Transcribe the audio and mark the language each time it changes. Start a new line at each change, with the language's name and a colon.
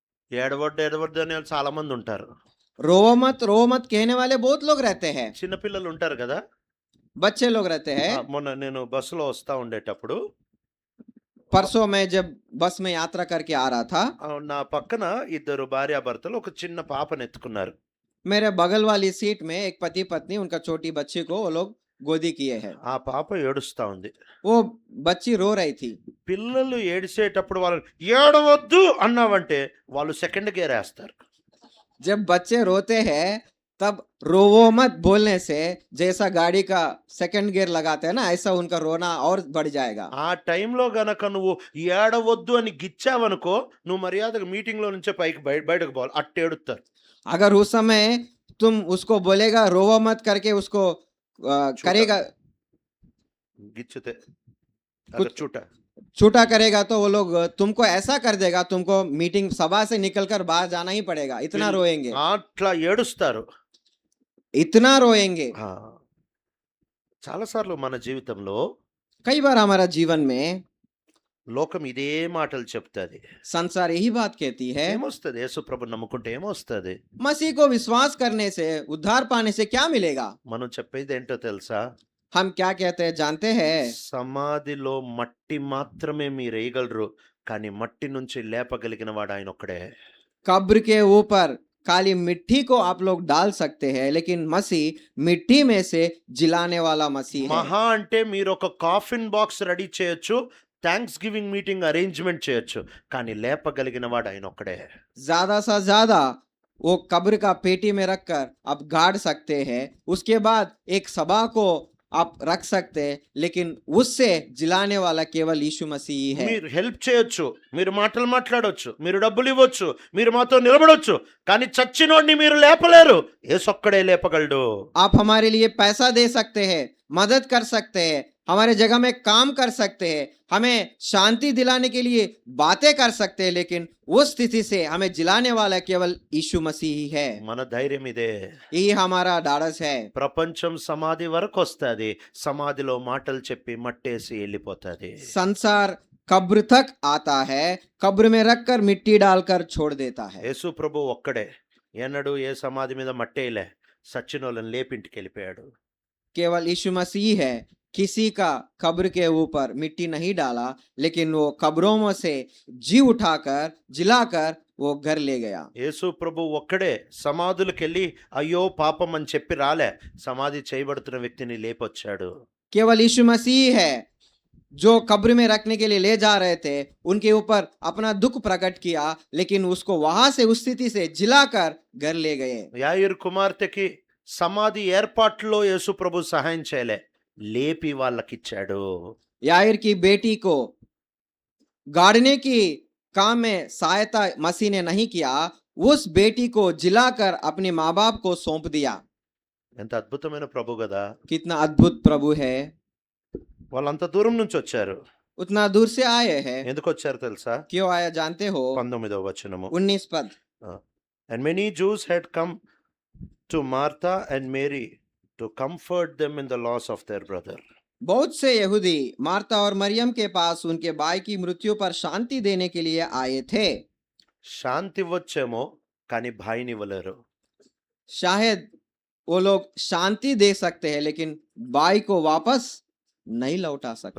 Telugu: ఏడవద్దు ఏడవద్దు అనే వాళ్ళు చాలా మంది ఉంటారు.
Hindi: रो मत कहने वाले बहुत लोग रहते हैं,
Telugu: చిన్నపిల్లలు ఉంటారు కదా.
Hindi: बच्चे लोग रहते हैं।
Telugu: మొన్న నేను బస్సులో వస్తా ఉండేటప్పుడు
Hindi: परसों मैं जब बस में यात्रा करके आ रहा था,
Telugu: నా పక్కన ఇద్దరు భార్యాభర్తలు ఒక చిన్న పాపను ఎత్తుకున్నారు.
Hindi: मेरे बगल वाली सीट में एक पति पत्नी उनका छोटी बच्ची को वो लोग गोदी किए हैं।
Telugu: ఆ పాప ఏడుస్తా ఉంది.
Hindi: वो बच्ची रो रही थी।
Telugu: పిల్లలు ఏడిసేటప్పుడు వాళ్ళని ఏడవద్దు అన్నావంటే వాళ్ళు సెకండ్ గేర్ వేస్తారు.
Hindi: जब बच्चे रोते हैं तब रोवो मत बोलने से जैसा गाड़ी का सेकंड गियर लगाते हैं ना, ऐसा उनका रोना और बढ़ जाएगा।
Telugu: ఆ టైంలో గనక నువ్వు ఏడవద్దు అని గిచ్చావనుకో, నువ్వు మర్యాదగా మీటింగ్లో నుంచే పైకి బయటకు పోవాలి. అట్టేడుతారు.
Hindi: अगर उस समय तुम उसको बोलेगा रोवो मत करके उसको करेगा,
Telugu: గిచ్చితే
Hindi: कुछ- చూట छूटा करेगा तो वो लोग तुमको ऐसा कर देगा, तुमको मीटिंग सभा से निकलकर बाहर जाना ही पड़ेगा। इतना रोएंगे,
Telugu: అట్లా ఏడుస్తారు.
Hindi: इतना रोएंगे।
Telugu: ఆ, చాలాసార్లు మన జీవితంలో
Hindi: कई बार हमारा जीवन में
Telugu: లోకం ఇదే మాటలు చెప్తుంది.
Hindi: संसार यही बात कहती है,
Telugu: ఏమొస్తుంది? యేసు ప్రభు నమ్ముకుంటే ఏమొస్తుంది?
Hindi: मसीह को विश्वास करने से, उद्धार पाने से क्या मिलेगा?
Telugu: మనం చెప్పేది ఏంటో తెలుసా?
Hindi: हम क्या कहते हैं जानते हैं?
Telugu: సమాధిలో మట్టి మాత్రమే మీరు వేయగలరు, కానీ మట్టి నుంచి లేపగలిగిన వాడు ఆయన ఒక్కడే.
Hindi: कब्र के ऊपर काली मिट्टी को आप लोग डाल सकते हैं, लेकिन मसीह मिट्टी में से जिलाने वाला मसीह है।
Telugu: మహా అంటే మీరు ఒక
English: coffin box
Telugu: రెడీ చేయొచ్చు,
English: thanksgiving meeting arrangement
Telugu: చేయొచ్చు, కానీ లేపగలిగిన వాడు ఆయన ఒక్కడే.
Hindi: ज्यादा से ज्यादा वो कब्र का पेटी में रखकर आप गाड़ सकते हैं, उसके बाद एक सभा को आप रख सकते हैं, लेकिन उससे जिलाने वाला केवल यीशु मसीह ही है।
Telugu: మీరు హెల్ప్ చేయొచ్చు, మీరు మాటలు మాట్లాడొచ్చు, మీరు డబ్బులు ఇవ్వచ్చు, మీరు మాతో నిలబడొచ్చు, కానీ చచ్చినోడిని మీరు లేపలేరు. యేసొక్కడే లేపగలడు.
Hindi: आप हमारे लिए पैसा दे सकते हैं, मदद कर सकते हैं, हमारे जगह में काम कर सकते हैं, हमें शांति दिलाने के लिए बातें कर सकते हैं, लेकिन उस स्थिति से हमें जिलाने वाला केवल यीशु मसीह ही है।
Telugu: మన ధైర్యం ఇదే.
Hindi: यही हमारा ढाढ़स है।
Telugu: ప్రపంచం సమాధి వరకు వస్తుంది, సమాధిలో మాటలు చెప్పి మట్టేసి వెళ్ళిపోతుంది.
Hindi: संसार कब्र तक आता है, कब्र में रखकर मिट्टी डालकर छोड़ देता है।
Telugu: యేసు ప్రభు ఒక్కడే ఎన్నడూ ఏ సమాధి మీద మట్టేయలే, సచ్చినోళ్ళని లేపింటికి వెళ్ళిపోయాడు.
Hindi: केवल यीशु मसीह है, किसी का कब्र के ऊपर मिट्टी नहीं डाला, लेकिन वो कब्रों में से जी उठाकर जिलाकर वो घर ले गया।
Telugu: యేసు ప్రభు ఒక్కడే సమాధులకు వెళ్ళి అయ్యో పాపం అని చెప్పి రాలే, సమాధి చేయబడుతున్న వ్యక్తిని లేపొచ్చాడు.
Hindi: केवल यीशु मसीह है जो कब्र में रखने के लिए ले जा रहे थे, उनके ऊपर अपना दुख प्रकट किया, लेकिन उसको वहां से उस स्थिति से जिलाकर घर ले गए।
Telugu: యాయిరు కుమార్తెకి సమాధి ఏర్పాట్లో యేసు ప్రభు సహాయం చేయలే, లేపి వాళ్ళకిచ్చాడు.
Hindi: याईर की बेटी को गाड़ने की काम में सहायता मसीह ने नहीं किया, उस बेटी को जिलाकर अपने माँ बाप को सौंप दिया।
Telugu: ఎంత అద్భుతమైన ప్రభు కదా.
Hindi: कितना अद्भुत प्रभु है।
Telugu: వాళ్ళంత దూరం నుంచి వచ్చారు.
Hindi: उतना दूर से आए हैं।
Telugu: ఎందుకు వచ్చారు తెలుసా?
Hindi: क्यों आया जानते हो?
Telugu: 19వ వచనము.
Hindi: 19 पद।
English: And many Jews had come to Martha and Mary to comfort them in the loss of their brother.
Hindi: बहुत से यहूदी मार्ता और मरियम के पास उनके भाई की मृत्यु पर शांति देने के लिए आए थे।
Telugu: శాంతి ఇవ్వచ్చేమో కానీ భాయిని ఇవ్వలేరు.
Hindi: शायद वो लोग शांति दे सकते हैं, लेकिन भाई को वापस नहीं लौटा सकते।